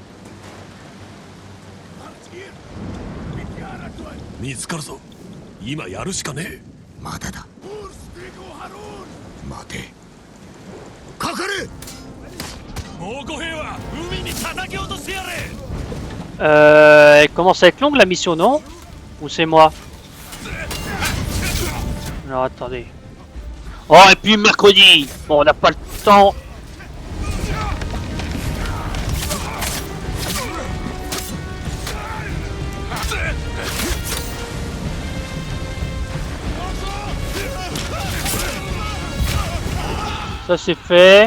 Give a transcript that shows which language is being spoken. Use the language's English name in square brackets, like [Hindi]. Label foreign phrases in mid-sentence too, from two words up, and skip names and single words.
[Japanese] 見つかるぞ。今やるしかねえ。まだだ。待て。かかれ。猛虎兵は海に叩き落としてやれ。 [French] Elle commence à être longue la mission, non? Ou c'est moi? Alors attendez. Oh, et puis mercredi. Bon, on n'a pas le temps. Ça c'est fait.